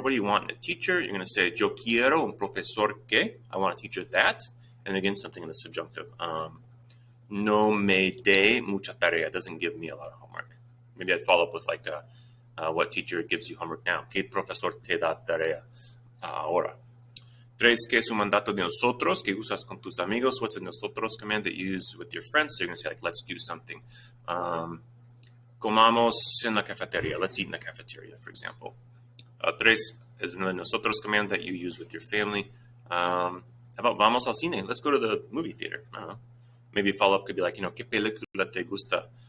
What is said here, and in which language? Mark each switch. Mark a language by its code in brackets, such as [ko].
[en] What do you want in a teacher? You're going to say, [es] yo quiero un profesor que. [en] I want a teacher that. And again, something in the subjunctive. [es] No me dé mucha tarea. [en] It doesn't give me a lot of homework. Maybe I'd follow up with like, what teacher gives you homework now? [es] ¿Qué profesor te da tarea ahora? 3, ¿qué es un mandato de nosotros? ¿Qué usas con tus amigos? [en] What's a nosotros command that you use with your friends? So you're going to say like, let's do something. [es] Comamos en la cafeteria. [en] Let's eat in the cafeteria, for example. 3, is the nosotros command that you use with your family. How about [es] vamos al cine? [en] Let's go to the movie theater. I don't know. Maybe a follow-up could be like, [es] ¿qué película te gusta?